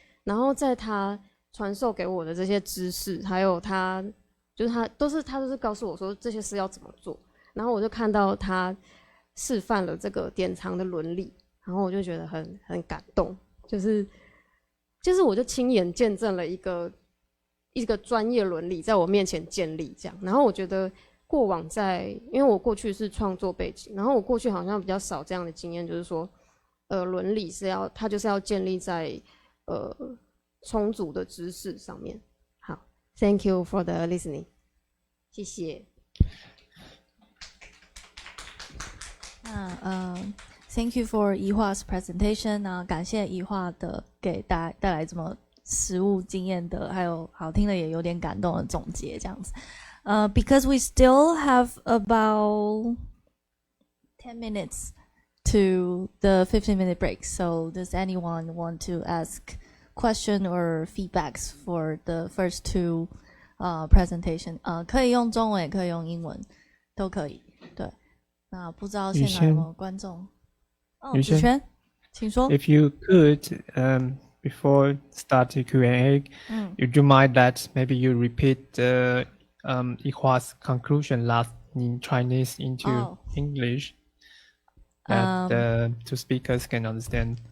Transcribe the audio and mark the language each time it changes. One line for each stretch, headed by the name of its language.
Chinese: 然后在他传授给我的这些知识，还有他都是告诉我说这些事要怎么做，然后我就看到他示范了这个典藏的伦理，然后我就觉得很感动，就是我就亲眼见证了一个专业伦理在我面前建立这样，然后我觉得过往因为我过去是创作背景，然后我过去好像比较少这样的经验，就是说，伦理它就是要建立在充足的知识上面。好
English: ，Thank you for the listening，
Chinese: 谢谢。
English: Thank you for
Chinese: 宜华
English: 's presentation
Chinese: 啊，感谢宜华的给带来这么实务经验的，还有好听的也有点感动的总结这样子。
English: Because we still have about 10 minutes to the 15-minute break, so does anyone want to ask question or feedbacks for the first two presentation?
Chinese: 可以用中文也可以用英文，都可以。对，那不知道现场有没有观众？宇轩，请说。
English: If you could, before starting Q&A, would you mind that maybe you repeat the Yihua's conclusion last in Chinese into English, that the two speakers can understand?